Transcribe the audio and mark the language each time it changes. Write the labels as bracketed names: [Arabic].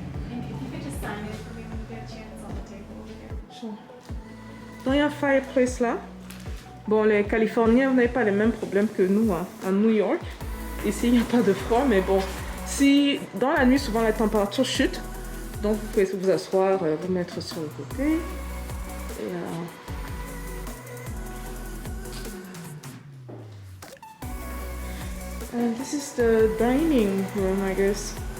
[English] And if you could just sign it for me when you get a chance on the table over there. Sure. [French] Donc il y a un fireplace là. Bon, les Californiens, vous n'avez pas les mêmes problèmes que nous hein, à New York. Ici, il n'y a pas de froid, mais bon, si dans la nuit, souvent la température chute, donc vous pouvez vous asseoir, vous mettre sur le côté. [English] Et, and this is the dining room, I guess.